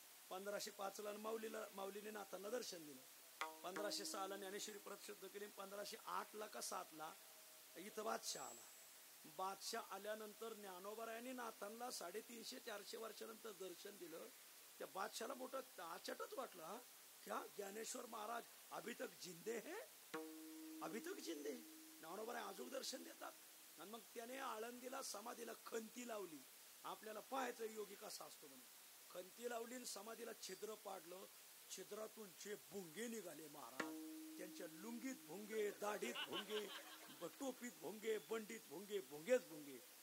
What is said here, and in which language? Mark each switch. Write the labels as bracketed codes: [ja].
[mr] 1505 ला माऊलीने नाथांना दर्शन दिलं. 1506 ला ज्ञानेश्वरी प्रत शुद्ध केली. 1508 ला का 7 ला इथं बादशाह आला. बादशाह आल्यानंतर ज्ञानोबरायांनी नाथांना 350-400 वर्षानंतर दर्शन दिलं. त्या बादशाहला मोठं आचटच वाटलं. [hi] क्या ज्ञानेश्वर महाराज अभी तक जिंदे हैं, अभी तक जिंदे. [mr] ज्ञानोबराय अजून दर्शन देतात. आणि मग त्याने आळंदीला समाधीला खंती लावली. आपल्याला पाहायचं योगी कसा असतो म्हणून. खंती लावली आणि समाधीला छिद्र पाडलं. छिद्रातून जे भुंगे निघाले महाराज, त्यांच्या लुंगीत भुंगे, दाढीत भुंगे, टोपीत भुंगे, बंडीत भुंगे, भुंगेच भुंगे.